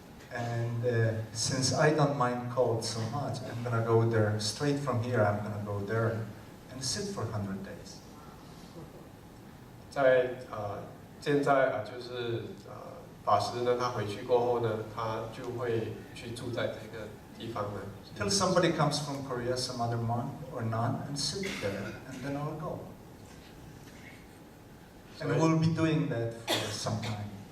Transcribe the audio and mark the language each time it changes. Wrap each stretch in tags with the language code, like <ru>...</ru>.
<en>And since I don't mind cold so much, I'm gonna go there straight from here. I'm gonna go there and sit for 100 days.</en> <zh>现在就是法师呢，他回去过后呢，他就会去住在这个地方呢。</zh> <en>Till somebody comes from Korea, some other monk or nun, and sit there, and then I'll go. And we'll be doing that for some time.</en>